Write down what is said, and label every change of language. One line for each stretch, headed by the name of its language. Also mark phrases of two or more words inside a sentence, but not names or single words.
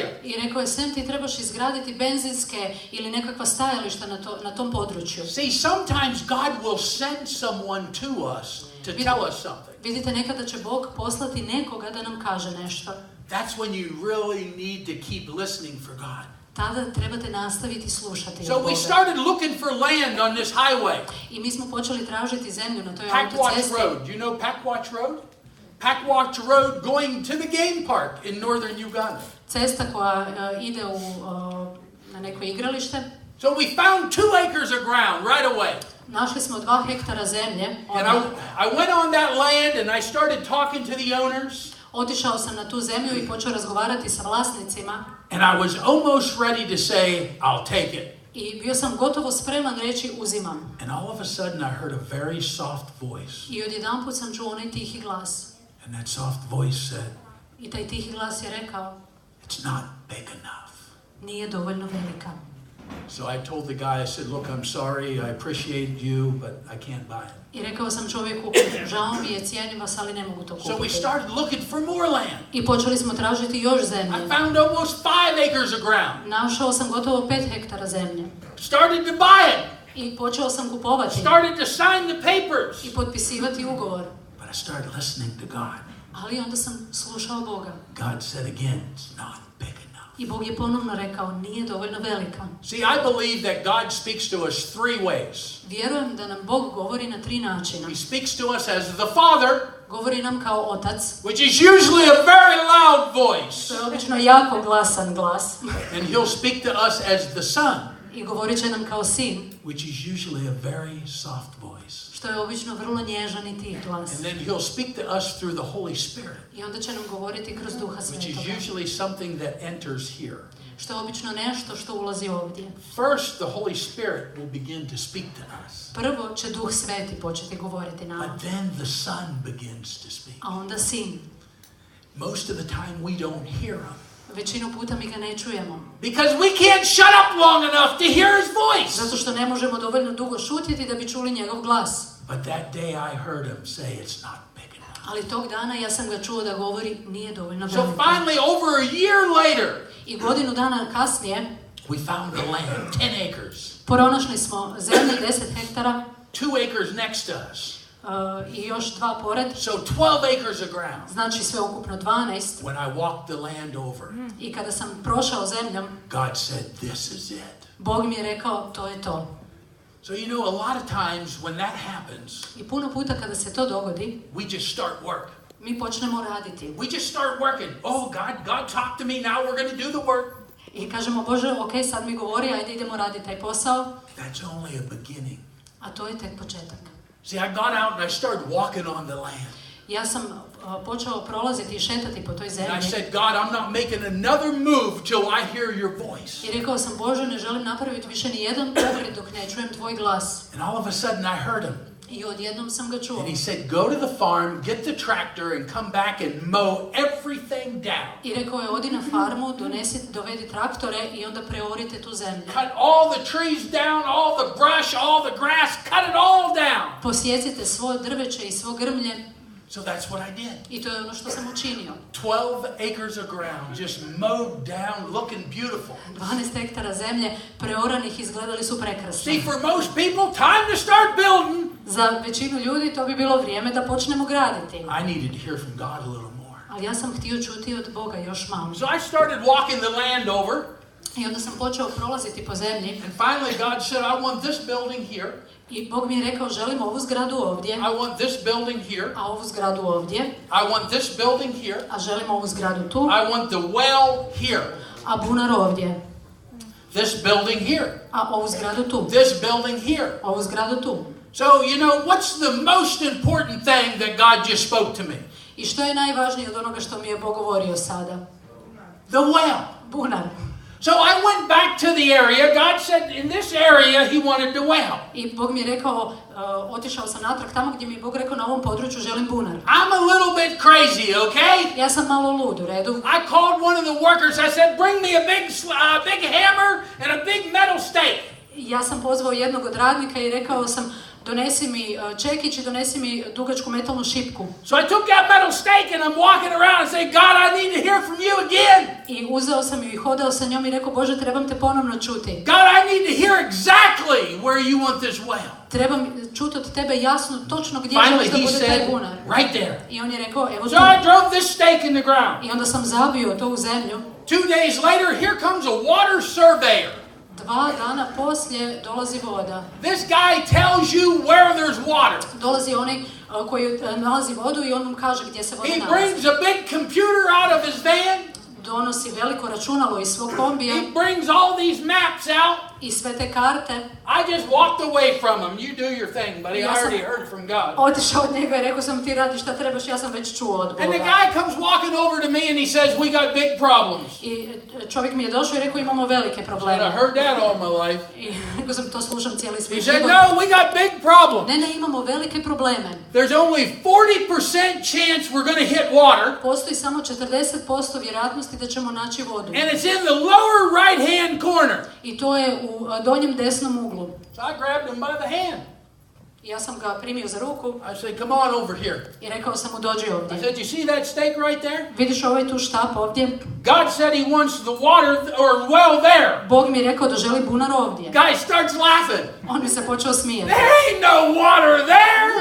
Croatian: I rekao je, Sam, ti trebaš izgraditi benzinske ili nekakva stajališta na tom području.
English: See, sometimes God will send someone to us to tell us something.
Croatian: Vidite, nekada će Bog poslati nekoga da nam kaže nešto.
English: That's when you really need to keep listening for God.
Croatian: Tada trebate nastaviti slušati
English: So
Croatian: od Boga.
English: we started looking for land on this highway.
Croatian: I mi smo počeli tražiti zemlju na toj Packwatch autocesti.
English: Road. Do you know Packwatch Road? Packwatch Road going to the game park in northern Uganda.
Croatian: Cesta koja ide na neko igralište.
English: So we found 2 acres of ground right away.
Croatian: Našli smo 2 hektara zemlje.
English: And I went on that land and I started talking to the owners.
Croatian: Otišao sam na tu zemlju i počeo razgovarati sa vlasnicima.
English: And I was almost ready to say, I'll take it.
Croatian: I bio sam gotovo spreman reći uzimam.
English: And all of a sudden I heard a very soft voice.
Croatian: I odjedanput sam čuo onaj tihi glas.
English: And that soft voice said,
Croatian: I taj tihi glas je rekao,
English: it's not big enough.
Croatian: nije dovoljno velika.
English: So I told the guy, I said, look, I'm sorry, I appreciate you, but I can't buy it.
Croatian: I rekao sam čovjeku, žao mi je, cijenim vas, ali ne mogu to kupiti.
English: So we started looking for more land.
Croatian: I počeli smo tražiti još zemlje.
English: I found almost 5 acres of ground.
Croatian: Našao sam gotovo 5 hektara zemlje.
English: Started to buy it.
Croatian: I počeo sam kupovati.
English: Started to sign the papers.
Croatian: I potpisivati ugovor.
English: But I started listening to God.
Croatian: Ali onda sam slušao Boga.
English: God said again, it's not big enough.
Croatian: I Bog je ponovno rekao, nije dovoljno velika.
English: See, I believe that God speaks to us 3 ways.
Croatian: Vjerujem da nam Bog govori na 3 načina.
English: He speaks to us as the Father,
Croatian: Govori nam kao otac.
English: which is usually a very loud voice.
Croatian: To je obično jako glasan glas.
English: And he'll speak to us as the Son,
Croatian: I govorit će nam kao sin.
English: which is usually a very soft voice.
Croatian: Što je obično vrlo nježan i tih glas.
English: And then he'll speak to us through the Holy Spirit,
Croatian: I onda će nam govoriti kroz Duha
English: which is
Croatian: Svetoga.
English: usually something that enters here.
Croatian: Što je obično nešto što ulazi ovdje.
English: First, the Holy Spirit will begin to speak to us.
Croatian: Prvo će Duh Sveti početi govoriti nama.
English: But then the Son begins to speak.
Croatian: A onda sin.
English: Most of the time we don't hear him.
Croatian: Većinu puta mi ga ne čujemo.
English: Because we can't shut up long enough to hear his voice.
Croatian: Zato što ne možemo dovoljno dugo šutjeti da bi čuli njegov glas.
English: But that day I heard him say it's not big enough.
Croatian: Ali tog dana ja sam ga čuo da govori nije dovoljno
English: So
Croatian: veliko.
English: finally, over a year later,
Croatian: I godinu dana kasnije
English: we found the land, 10 acres.
Croatian: pronašli smo zemlje 10 hektara
English: 2 acres next to us.
Croatian: I još 2 pored.
English: So 12 acres of ground.
Croatian: Znači sve ukupno 12.
English: When I walked the land over,
Croatian: I kada sam prošao zemljom,
English: God said, this is it.
Croatian: Bog mi je rekao, to je to.
English: So you know, a lot of times when that happens,
Croatian: I puno puta kada se to dogodi,
English: we just start work.
Croatian: mi počnemo raditi.
English: We just start working. Oh, God talked to me. Now we're going to do the work.
Croatian: I kažemo, Bože, ok, sad mi govori, ajde idemo raditi taj posao.
English: That's only a beginning.
Croatian: A to je tek početak.
English: See, I got out and I started walking on the land.
Croatian: Ja sam počeo prolaziti i šetati po toj zemlji.
English: And I said, God, I'm not making another move till I hear your voice.
Croatian: I rekao sam, Bože, ne želim napraviti više ni jedan korak dok ne čujem tvoj glas.
English: And all of a sudden I heard him.
Croatian: I odjednom sam ga čuo.
English: And he said, go to the farm, get the tractor and come back and mow everything down.
Croatian: I rekao je, odi na farmu, dovedi traktore i onda preorite tu zemlju.
English: Cut all the trees down, all the brush, all the grass, cut it all down.
Croatian: Posjecite svo drveće i svo grmlje.
English: So that's what I did.
Croatian: I to je ono što sam učinio.
English: 12 acres of ground, just mowed down, looking beautiful.
Croatian: 12 hektara zemlje preoranih izgledali su prekrasno.
English: See, for most people, time to start building.
Croatian: Za većinu ljudi to bi bilo vrijeme da počnemo graditi.
English: I needed to hear from God a little more.
Croatian: Ali ja sam htio čuti od Boga još malo.
English: So I started walking the land over.
Croatian: I onda sam počeo prolaziti po zemlji.
English: And finally God said, I want this building here.
Croatian: I Bog mi je rekao, želim ovu zgradu ovdje.
English: I want this building here.
Croatian: A ovu zgradu ovdje.
English: I want this building here.
Croatian: A želim ovu zgradu tu.
English: I want the well here.
Croatian: A bunar ovdje.
English: This building here.
Croatian: A ovu zgradu tu.
English: This building here.
Croatian: Ovu zgradu tu.
English: So, you know, what's the most important thing that God just spoke to me?
Croatian: I što je najvažnije od onoga što mi je Bog govorio sada?
English: The well.
Croatian: Bunar.
English: So I went back to the area. God said in this area he wanted the well.
Croatian: I Bog mi je rekao, otišao sam natrag tamo gdje mi je Bog rekao, na ovom području želim bunar.
English: I'm a little bit crazy, okay?
Croatian: Ja sam malo lud, u redu.
English: I called one of the workers. I said, bring me a big hammer and a big metal stake.
Croatian: Ja sam pozvao jednog od radnika i rekao sam, donesi mi čekić i donesi mi dugačku metalnu šipku.
English: So I took that metal stake and I'm walking around and saying, God, I need to hear from you again.
Croatian: I uzeo sam ju i hodao sa njom i rekao, Bože, trebam te ponovno čuti.
English: God, I need to hear exactly where you want this well.
Croatian: Trebam čuti od tebe jasno, točno gdje
English: Finally,
Croatian: želiš da
English: he
Croatian: bude taj
English: said,
Croatian: bunar.
English: right there.
Croatian: I on je rekao, evo tu.
English: So I drove this stake in the ground.
Croatian: I onda sam zabio to u zemlju.
English: 2 days later, here comes a water surveyor.
Croatian: 2 dana poslije dolazi voda.
English: This guy tells you where there's water.
Croatian: Dolazi onaj koji nalazi vodu i on vam kaže gdje se voda
English: He
Croatian: nalazi.
English: brings a big computer out of his van.
Croatian: Donosi veliko računalo iz svog kombija.
English: He brings all these maps out.
Croatian: I sve te karte.
English: I just walked away from him. You do your thing, buddy. I already heard from God.
Croatian: Otišao od njega i rekao sam, ti radi šta trebaš, ja sam već čuo od Boga.
English: And the guy comes walking over to me and he says, we got big problems.
Croatian: I čovjek mi je došao i rekao, imamo velike probleme.
English: And I heard that all my life.
Croatian: I rekao sam, to slušam cijeli
English: He
Croatian: svijet.
English: said, no, we got big problems.
Croatian: Ne, imamo velike probleme.
English: There's only 40% chance we're going to hit water.
Croatian: Postoji samo 40% vjerojatnosti da ćemo naći vodu.
English: And it's in the lower right-hand corner.
Croatian: I to je u donjem desnom uglu.
English: So I grabbed him by the hand.
Croatian: Ja sam ga primio za ruku.
English: I said, come on over here.
Croatian: I rekao sam mu, dođi ovdje.
English: I said, you see that stake right there?
Croatian: Vidiš ovaj tu štap ovdje?
English: God said he wants the water or well there.
Croatian: Bog mi je rekao da želi bunar ovdje.
English: Guy starts laughing.
Croatian: On mi se počeo smijati.
English: There ain't no water there.